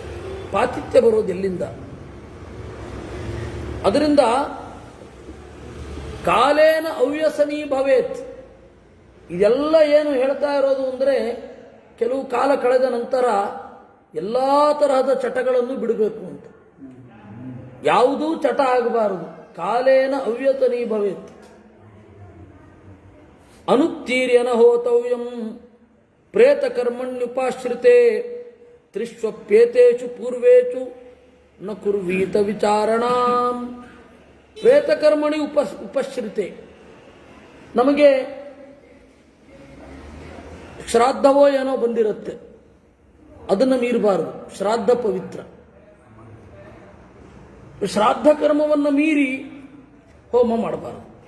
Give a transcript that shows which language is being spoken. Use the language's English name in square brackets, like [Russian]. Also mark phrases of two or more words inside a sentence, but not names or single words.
[Kannada] ಪಾತಿಥ್ಯ ಬರೋದು ಎಲ್ಲಿಂದ? ಅದರಿಂದ [Sanskrit] ಕಾಲೇನ ಅವ್ಯಸನೀ ಭವೇತ್. [Kannada] ಇದೆಲ್ಲ ಏನು ಹೇಳ್ತಾ ಇರೋದು ಅಂದರೆ, ಕೆಲವು ಕಾಲ ಕಳೆದ ನಂತರ ಎಲ್ಲ ತರಹದ ಚಟಗಳನ್ನು ಬಿಡಬೇಕು ಅಂತ. ಯಾವುದೂ ಚಟ ಆಗಬಾರದು. [Sanskrit] ಕಾಲೇನ ಅವ್ಯಸನೀ ಭವೇತ್. ಅನುತ್ತೀರ್ಯನ ಹೋತವ್ಯಂ ಪ್ರೇತ ಕರ್ಮಣ್ಯುಪಾಶ್ರಿತೆ ತ್ರಿಷ್ವಪ್ಯೇತೇಷು ಪೂರ್ವೇಷು ನ ಕುರ್ವೀತ ವಿಚಾರಣಾಂ. ಪ್ರೇತಕರ್ಮಣಿ ಉಪಶ್ರಿತೆ. [Kannada] ನಮಗೆ ಶ್ರಾದ್ದವೋ ಏನೋ ಬಂದಿರುತ್ತೆ, ಅದನ್ನು ಮೀರಬಾರದು. ಶ್ರಾದ್ದ ಪವಿತ್ರ. ಶ್ರಾದ್ದ ಕರ್ಮವನ್ನು ಮೀರಿ ಹೋಮ ಮಾಡಬಾರದು.